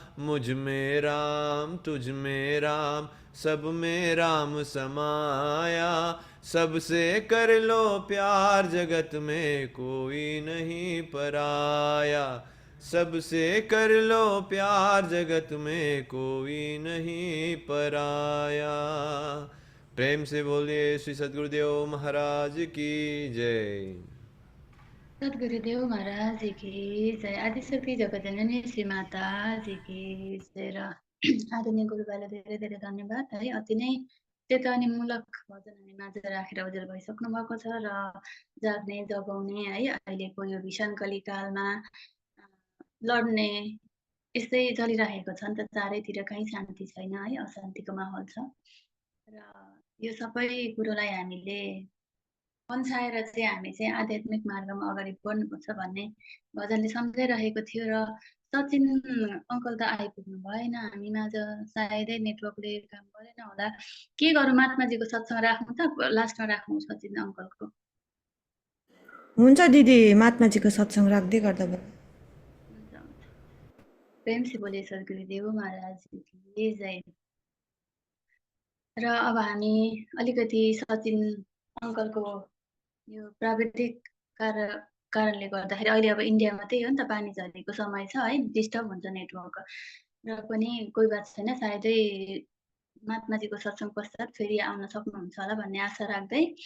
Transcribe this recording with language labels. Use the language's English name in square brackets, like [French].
[Hindi] मुझ में राम तुझ में राम सब में राम समाया, सबसे कर लो प्यार जगत में कोई नहीं पराया, सबसे कर लो प्यार जगत में कोई नहीं पराया। प्रेम से बोलिए श्री सद्गुरुदेव महाराज की जय। सद्गुरुदेव महाराज जी की जय। आदिशक्ति जगतजननी श्री माता जी की जय। [Nepali] र आदरणीय गुरुबालाई धेरै धेरै धन्यवाद है। अति नै चेतवनीमूलक भजन हामी माझ राखेर उज्यालो भइसक्नु भएको छ र जाग्ने जगाउने है अहिलेको यो भीषण कलिकालमा लड्ने यस्तै चलिरहेको छ नि त, चारैतिर कहीँ शान्ति छैन है, अशान्तिको माहौल छ। र यो सबै कुरोलाई हामीले पन्छाएर चाहिँ हामी चाहिँ आध्यात्मिक मार्गमा अगाडि बढ्नुपर्छ भन्ने भजनले सम्झाइरहेको थियो। र सचिन अङ्कल त आइपुग्नु भएन हामीमाझ, सायदै नेटवर्कले काम गरेन होला। के गरौँ, महात्माजीको सत्सङ्ग राख्नु त, लास्टमा राख्नु सचिन अङ्कलको? हुन्छ दिदी, महात्माजीको सत्सङ्ग राख्दै गर्दा भयो। हुन्छ हुन्छ। [Hindi] प्रेम से बोले सद्गुरुदेव महाराज की जय। [Nepali] र अब हामी अलिकति सचिन अङ्कलको यो प्राविधिक कारणले गर्दाखेरि अहिले अब इन्डियामा त्यही हो नि त, पानी झरीको समय छ है, डिस्टर्ब हुन्छ नेटवर्क। र पनि कोही बात छैन, सायदै महात्माजीको सत्सङ्ग पश्चात फेरि आउन सक्नुहुन्छ होला भन्ने आशा राख्दै।